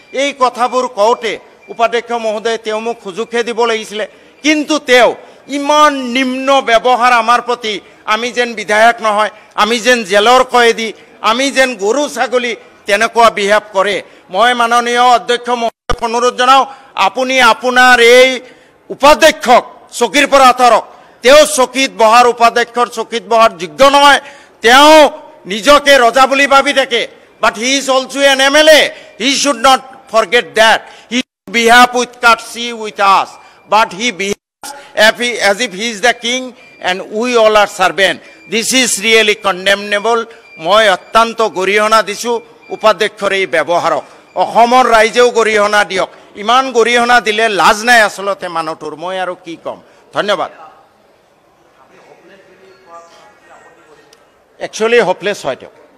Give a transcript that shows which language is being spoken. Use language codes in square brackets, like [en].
[as] এই কথাবোৰ কওঁতে উপাধ্যক্ষ মহোদয়ে তেওঁ মোক সুযোগহে দিব লাগিছিলে, কিন্তু তেওঁ ইমান নিম্ন ব্যৱহাৰ আমাৰ প্ৰতি, আমি যেন বিধায়ক নহয়, আমি যেন জেলৰ কয়েদী, আমি যেন গৰু ছাগলী, তেনেকুৱা বিহেভ কৰে। মই মাননীয় অধ্যক্ষ মহোদয়ক অনুৰোধ জনাওঁ, আপুনি আপোনাৰ এই উপাধ্যক্ষক চকীৰ পৰা আঁতৰক। তেওঁ চকীত বহাৰ, উপাধ্যক্ষৰ চকীত বহাৰ যোগ্য নহয়। তেওঁ নিজকে ৰজা বুলি ভাবি থাকে, [en] But he is also an MLA. He should not forget that হি behave with courtesy with us, but he behaves as if he is the king and we all are servant. This is really condemnable. [as] মই অত্যন্ত গৰিহণা দিছোঁ উপাধ্যক্ষৰ এই ব্যৱহাৰক। অসমৰ ৰাইজেও গৰিহণা দিয়ক। ইমান গৰিহণা দিলে লাজ নাই আচলতে মানুহটোৰ। মই আৰু কি ক'ম? ধন্যবাদ। একচুৱেলি হপলেছ হয় তেওঁ।